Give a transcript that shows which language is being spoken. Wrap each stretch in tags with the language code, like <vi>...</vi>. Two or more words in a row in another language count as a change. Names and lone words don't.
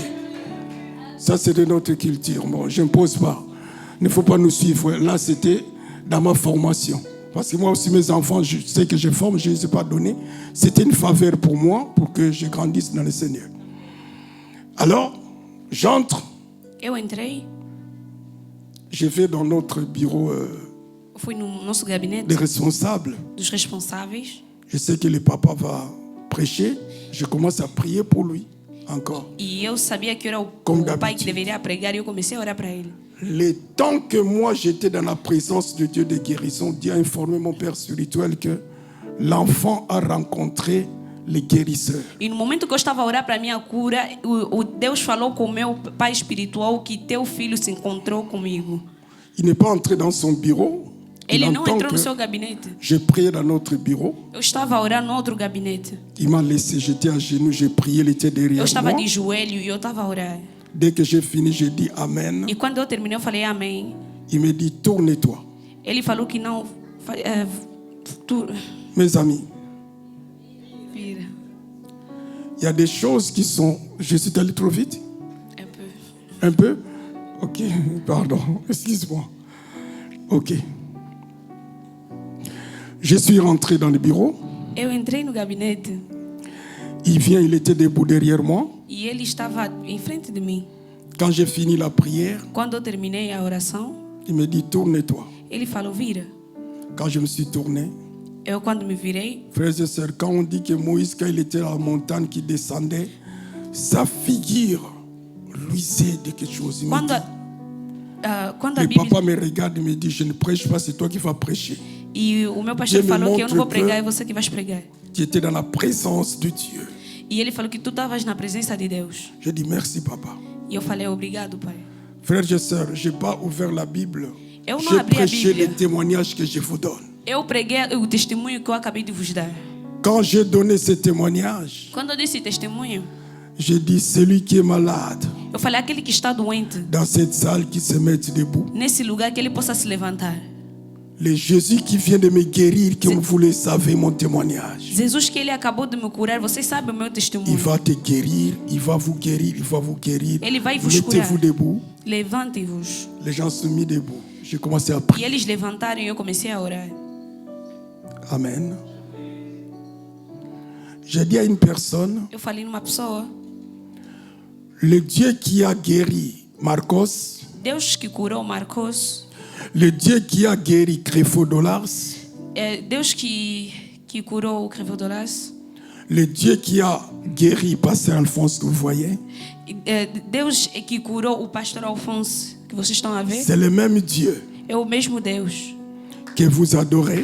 <fr>Ça, c'est de notre culture. Bon, je n'impose pas. Il ne faut pas nous suivre. Là, c'était dans ma formation. Parce que moi aussi, mes enfants, je sais que je forme, je ne les ai pas donnés. C'était une faveur pour moi, pour que je grandisse dans le Seigneur. Alors, j'entre.</fr> <pt>Eu entrei,</pt> <fr>Je vais dans notre bureau</fr> <pt>fui no nosso gabinete</pt> <fr>des responsables.</fr> <pt>dos responsáveis.</pt> <fr>Je sais que le papa va prêcher. Je commence à prier pour lui encore.</fr> <pt>E eu sabia que era Como o pai</pt> <fr>d'habitude.</fr> <pt>que deveria pregar e eu comecei a orar para ele.</pt> <fr>Le temps que moi j'étais dans la présence de Dieu de guérison, Dieu a informé mon père spirituel que l'enfant a rencontré les guérisseurs.</fr> <pt>E no momento que eu estava a orar para a minha cura, o Deus falou com o meu pai espiritual que teu filho se encontrou comigo.</pt> <fr>Il n'est pas entré dans son bureau. Il</fr> <pt>Ele não</pt> <fr>entend</fr> <pt>entrou no</pt> <fr>que</fr> <pt>seu gabinete.</pt> <fr>je priais dans notre bureau.</fr> <pt>Eu estava a orar no outro gabinete.</pt> <fr>Il m'a laissé, j'étais à genoux, j'ai prié, il était</fr> <pt>Eu</pt> <fr>derrière</fr> <pt>estava</pt> <fr>moi.</fr> <pt>de joelho e eu estava a orar.</pt> <fr>Dès que j'ai fini, j'ai dit Amen.</fr> <pt>E quando eu terminei, eu falei amém.</pt> <fr>Il me dit tourne-toi.</fr> <pt>Ele falou que não.</pt> <fr>Mes amis,</fr> <pt>Vira.</pt> <fr>il y a des choses qui sont... Je suis allé trop vite? Un peu. Un peu? Ok, pardon, excuse-moi. Ok. Je suis rentré dans le bureau.</fr> <pt>Eu entrei no gabinete</pt> <fr>Il vient, il était debout derrière moi.</fr> <pt>e ele estava em frente de mim.</pt> <fr>Quand j'ai fini la prière,</fr> <pt>Quando eu terminei a oração,</pt> <fr>il me dit tourne-toi.</fr> <pt>ele falou vira.</pt> <fr>Quand je me suis tourné,</fr> <pt>Eu quando me virei,</pt> <fr>frères et sœurs, quand on dit que Moïse, quand il était à la montagne qui descendait, sa figure luisait de quelque chose. Il me</fr> <pt>quando</pt> <fr>dit,</fr> <pt>quando a</pt> <fr>le</fr> <pt>Bíblia</pt> <fr>papa me regarde et me dit, je ne prêche pas, c'est toi qui vas prêcher.</fr> <pt>e o meu pastor</pt> <fr>Dieu me</fr> <pt>falou que eu não vou</pt> <fr>montre</fr> <pt>pregar, que- é você que vais pregar.</pt> <fr>Tu étais dans la présence de Dieu.</fr> <pt>E ele falou que tu estavas na presença de Deus.</pt> <fr>Je dis merci, papa.</fr> <pt>E eu falei obrigado, pai.</pt> <fr>Frères et sœurs, je n'ai pas ouvert la Bible.</fr> <pt>Eu não</pt> <fr>J'ai</fr> <pt>abri a</pt> <fr>prêché</fr> <pt>Bíblia.</pt> <fr>les témoignages que je vous donne.</fr> <pt>Eu preguei o testemunho que eu acabei de vos dar.</pt> <fr>Quand j'ai donné ce témoignage,</fr> <pt>Quando eu disse testemunho,</pt> <fr>j'ai dit celui qui est malade</fr> <pt>eu falei aquele que está doente,</pt> <fr>dans cette salle qui se mette debout.</fr> <pt>nesse lugar que ele possa se levantar.</pt> <fr>Le Jésus qui vient de me guérir, comme vous le savez, mon témoignage.</fr> <pt>Jesus que ele acabou de me curar, vocês sabem o meu</pt> <fr>Il</fr> <pt>testemunho.</pt> <fr>va te guérir, il va vous guérir, il va vous guérir.</fr> <pt>Ele vai vos curar.</pt> <fr>Mettez-vous debout.</fr> <pt>Levante-vos.</pt> <fr>Les gens se sont mis debout. J'ai commencé à</fr> <pt>E</pt> <fr>prier.</fr> <pt>eles levantaram e eu comecei a orar.</pt> <fr>Amen. J'ai dit à une personne,</fr> <pt>Eu falei numa pessoa,</pt> <fr>le Dieu qui a guéri Marcos,</fr> <pt>Deus que curou Marcos,</pt> <fr>le Dieu qui a guéri Créfodolas,</fr> <pt>Deus que curou o Crevodoras,</pt> <fr>le Dieu qui a guéri Pasteur Alphonse que vous voyez,</fr> <pt>Deus que curou o pastor Alfonso, que vocês estão a ver,</pt> <fr>c'est le même Dieu</fr> <pt>é o mesmo Deus</pt> <fr>que vous adorez,</fr>